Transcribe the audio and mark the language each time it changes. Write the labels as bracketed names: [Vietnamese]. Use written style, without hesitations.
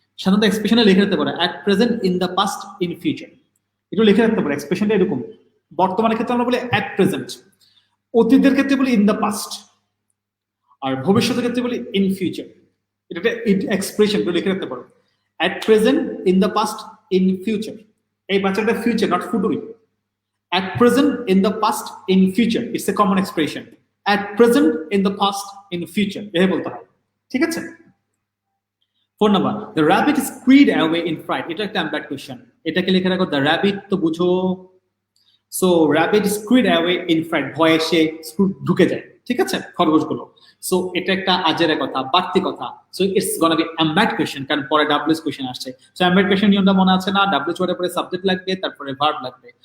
[Bangla] সাধারণত এক্সপ্রেশনে লিখে রাখতে পারো at present, in the past, in future, এটা লিখে রাখতে পারো। এক্সপ্রেশনটা এরকম। বর্তমানের ক্ষেত্রে আমরা বলি অ্যাট প্রেজেন্ট, অতীতের ক্ষেত্রে বলি ইন দ্য পাস্ট, আর ভবিষ্যতের ক্ষেত্রে বলি ইন ফিউচার। এটা এক্সপ্রেশন লিখে রাখতে পারো at present, in the past, in future. এই বাচ্চাটা future, not ফুটুরি। [English] At present, in the past, in future. It's a common expression. At present, in the past, in future. [Bangla] এভাবে বলতে হয়। ঠিক আছে? [English] 4 number, the rabbit screamed away in fright. [Bangla] এটা একটা embed question. এটাকে লিখে রাখো the rabbit, তো বুঝো। So [English] rabbit screamed away in fright, [Bangla] ভয়ে সে ঢুকে যায়। ঠিক আছে, খরগোশগুলো। সো এটা একটা আজের কথা, বাড়তি কথা। So [English] it's gonna be embed question, [Bangla] কারণ পরে ডাব্লিউএইচ কোশ্চেন আসছে। সো এমবেড কোশ্চেন নিয়মটা মনে আছে না? ডাব্লিউএইচ ওয়ার্ডের পরে সাবজেক্ট লাগবে, তারপরে ভার্ব লাগবে।